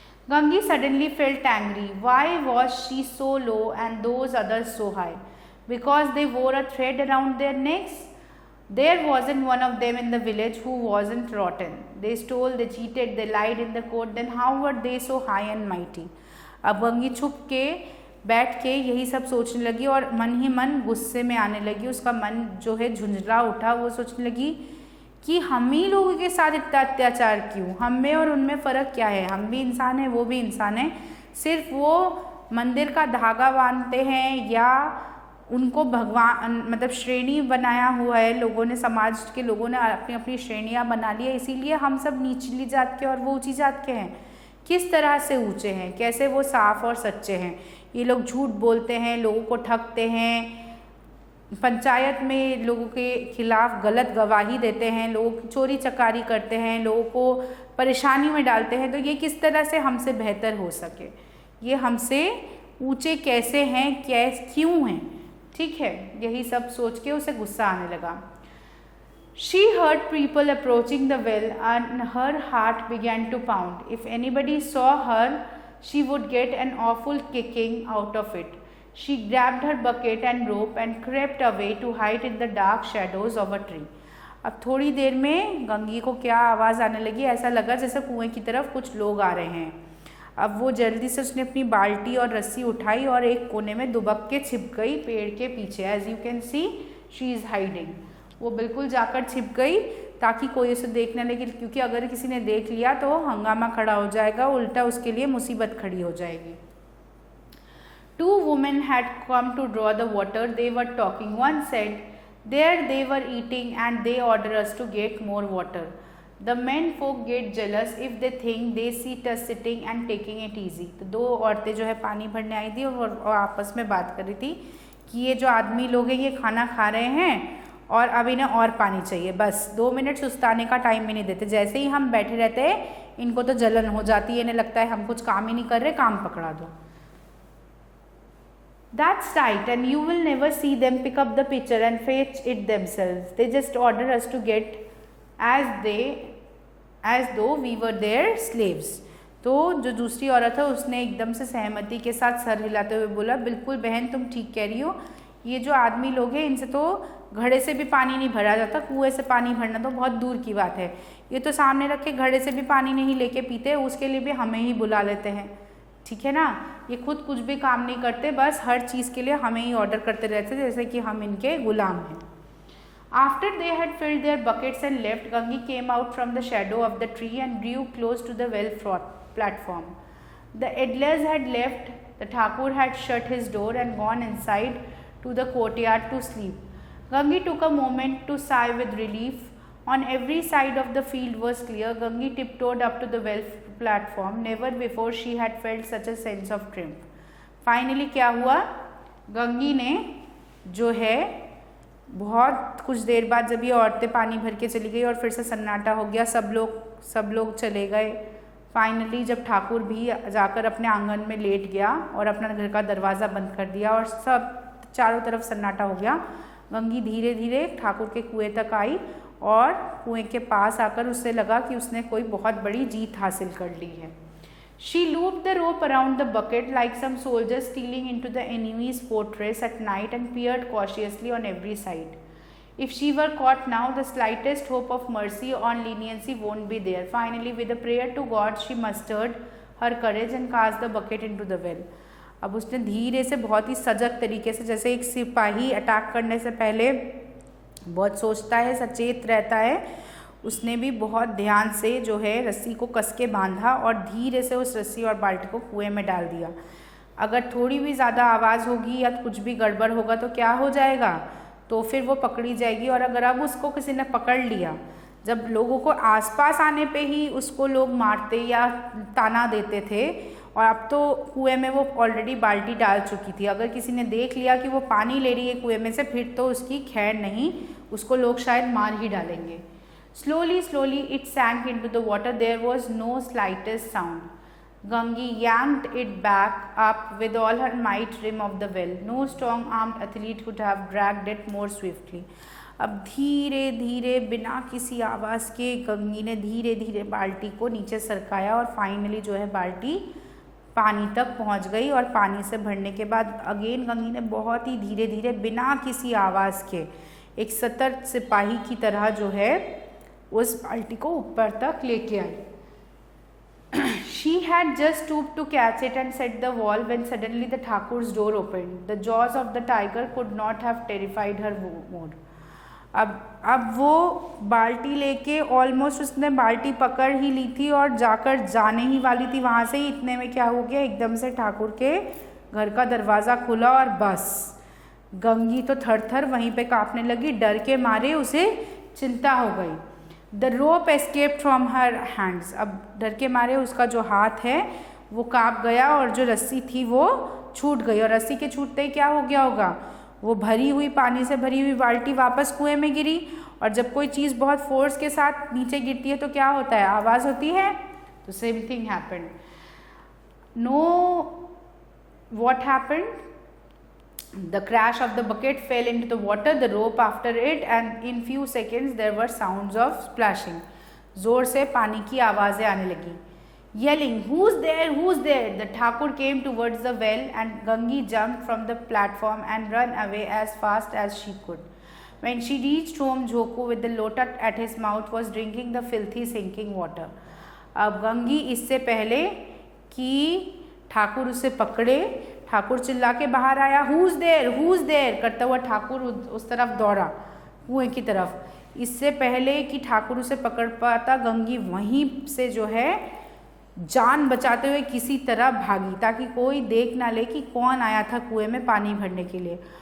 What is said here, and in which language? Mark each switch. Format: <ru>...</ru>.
<en>Gangi suddenly felt angry. Why was she so low and those others so high? Because they wore a thread around their necks? There wasn't one of them in the village who wasn't rotten. They stole, they cheated, they lied in the court. Then how were they so high and mighty?</en> <hi>अब गंगी छुप के बैठ के यही सब सोचने लगी और मन ही मन गुस्से में आने लगी। उसका मन जो है झुंझला उठा। वो सोचने लगी कि हम ही लोगों के साथ इतना अत्याचार क्यों, हम में और उनमें फ़र्क क्या है, हम भी इंसान हैं, वो भी इंसान है। सिर्फ वो मंदिर का धागा बांधते हैं या उनको भगवान मतलब श्रेणी बनाया हुआ है लोगों ने, समाज के लोगों ने अपनी अपनी श्रेणियाँ बना ली है, इसीलिए हम सब निचली जात के और वो ऊंची जात के हैं। किस तरह से ऊंचे हैं, कैसे वो साफ और सच्चे हैं। ये लोग झूठ बोलते हैं, लोगों को ठगते हैं, पंचायत में लोगों के खिलाफ गलत गवाही देते हैं, लोगों की चोरी चकारी करते हैं, लोगों को परेशानी में डालते हैं। तो ये किस तरह से हमसे बेहतर हो सके, ये हमसे ऊंचे कैसे हैं, क्यों हैं, ठीक है। यही सब सोच के उसे गुस्सा आने लगा।</hi> <en>She heard people approaching the well and her heart began to pound. If anybody saw her, she would get an awful kicking out of it. She grabbed her bucket and rope and crept away to hide in the dark shadows of a tree.</en> <hi>अब थोड़ी देर में गंगी को क्या आवाज़ आने लगी, ऐसा लगा जैसे कुएं की तरफ कुछ लोग आ रहे हैं। अब वो जल्दी से उसने अपनी बाल्टी और रस्सी उठाई और एक कोने में दुबक के छिप गई पेड़ के पीछे।</hi> <en>As you can see she is hiding.</en> <hi>वो बिल्कुल जाकर छिप गई ताकि कोई उसे देख न लगे, क्योंकि अगर किसी ने देख लिया तो हंगामा खड़ा हो जाएगा, उल्टा उसके लिए मुसीबत खड़ी हो जाएगी।</hi> <en>Two women had come to draw the water. They were talking. One said, "There they were eating and they order us to get more water. The men folk get jealous if they think they see us sitting and taking it easy."</en> <hi>तो दो औरतें जो है पानी भरने आई थी और आपस में बात कर रही थी कि ये जो आदमी लोग हैं ये खाना खा रहे हैं और अब इन्हें और पानी चाहिए, बस 2 मिनट सुस्ताने का टाइम भी नहीं देते। जैसे ही हम बैठे रहते हैं इनको तो जलन हो जाती है, इन्हें लगता है हम कुछ काम ही नहीं कर रहे, काम पकड़ा दो।</hi> <en>That's right, and you will never see them pick up the pitcher and fetch it themselves. They just order us to get as though we were their slaves.</en> <hi>तो जो दूसरी औरत है उसने एकदम से सहमति के साथ सर हिलाते हुए बोला, बिल्कुल बहन तुम ठीक कह रही हो, ये जो आदमी लोग हैं इनसे तो घड़े से भी पानी नहीं भरा जाता, कुएं से पानी भरना तो बहुत दूर की बात है। ये तो सामने रखे घड़े से भी पानी नहीं लेके पीते, उसके लिए भी हमें ही बुला लेते हैं, ठीक है ना। ये खुद कुछ भी काम नहीं करते, बस हर चीज़ के लिए हमें ही ऑर्डर करते रहते जैसे कि हम इनके गुलाम हैं।</hi> <en>After they had filled their buckets and left, Gangi came out from the shadow of the tree and drew close to the well platform. The idlers had left, the Thakur had shut his door and gone inside to the courtyard to sleep. Gangi took a moment to sigh with relief. On every side of the field was clear. Gangi tiptoed up to the well platform. Never before she had felt such a sense of triumph.</en> <hi>Finally क्या हुआ, गंगी ने जो है बहुत कुछ देर बाद जब ये औरतें पानी भर के चली गई और फिर से सन्नाटा हो गया, सब लोग चले गए। फाइनली जब ठाकुर भी जाकर अपने आंगन में लेट गया और अपना घर का दरवाज़ा बंद कर दिया और सब चारों तरफ सन्नाटा हो गया, गंगी धीरे धीरे ठाकुर के कुएं तक आई और कुएं के पास आकर उसे लगा कि उसने कोई बहुत बड़ी जीत हासिल कर ली है।</hi> <en>She looped the rope around the bucket like some soldiers stealing into the enemy's fortress at night and peered cautiously on every side. If she were caught now, the slightest hope of mercy or leniency won't be there. Finally, with a prayer to God, she mustered her courage and cast the bucket into the well.</en> <hi>अब उसने धीरे से बहुत ही सजग तरीके से, जैसे एक सिपाही अटैक करने से पहले बहुत सोचता है, सचेत रहता है, उसने भी बहुत ध्यान से जो है रस्सी को कस के बांधा और धीरे से उस रस्सी और बाल्टी को कुएं में डाल दिया। अगर थोड़ी भी ज़्यादा आवाज़ होगी या कुछ भी गड़बड़ होगा तो क्या हो जाएगा, तो फिर वो पकड़ी जाएगी। और अगर अब उसको किसी ने पकड़ लिया, जब लोगों को आसपास आने पे ही उसको लोग मारते या ताना देते थे और अब तो कुएं में वो ऑलरेडी बाल्टी डाल चुकी थी। अगर किसी ने देख लिया कि वो पानी ले रही है कुएं में से, फिर तो उसकी खैर नहीं, उसको लोग शायद मार ही डालेंगे।</hi> <en>Slowly, slowly it sank into the water. There was no slightest sound. Gangi yanked it back up with all her might rim of the well. No strong-armed athlete could have dragged it more swiftly.</en> <hi>अब धीरे धीरे बिना किसी आवाज़ के गंगी ने धीरे धीरे बाल्टी को नीचे सरकाया और फाइनली जो है बाल्टी पानी तक पहुंच गई। और पानी से भरने के बाद अगेन गंगी ने बहुत ही धीरे धीरे बिना किसी आवाज़ के एक सतर्क सिपाही की तरह जो है उस बाल्टी को ऊपर तक लेके आई।</hi> <en>She had just stooped to catch it and set the wall when suddenly the Thakur's door opened. The jaws of the tiger could not have terrified her more.</en> <hi>अब वो बाल्टी लेके ऑलमोस्ट उसने बाल्टी पकड़ ही ली थी और जाकर जाने ही वाली थी वहाँ से ही, इतने में क्या हो गया, एकदम से ठाकुर के घर का दरवाज़ा खुला और बस गंगी तो थर थर वहीं पे काँपने लगी, डर के मारे उसे चिंता हो गई।</hi> <en>The rope escaped from her hands.</en> <hi>अब डर के मारे उसका जो हाथ है वो काँप गया और जो रस्सी थी वो छूट गई। और रस्सी के छूटते ही क्या हो गया होगा, वो भरी हुई पानी से भरी हुई बाल्टी वापस कुएं में गिरी। और जब कोई चीज़ बहुत फोर्स के साथ नीचे गिरती है तो क्या होता है, आवाज़ होती है।</hi> <en>तो same thing happened. No what happened, the crash of the bucket fell into the water, the rope after it, and in few seconds there were sounds of splashing.</en> <hi>जोर से पानी की आवाज़ें आने लगी।</hi> <en>Yelling, who's there, who's there? The Thakur came towards the well and Gangi jumped from the platform and ran away as fast as she could. When she reached home, Jhoku with the lota at his mouth was drinking the filthy sinking water.</en> <hi>अब गंगी इससे पहले कि ठाकुर उसे पकड़े, ठाकुर चिल्ला के बाहर आया,</hi> <en>हुज देर</en> <hi>करता हुआ ठाकुर उस तरफ दौड़ा कुएं की तरफ। इससे पहले कि ठाकुर उसे पकड़ पाता, गंगी वहीं से जो है जान बचाते हुए किसी तरह भागी ताकि कोई देख ना ले कि कौन आया था कुएं में पानी भरने के लिए।</hi>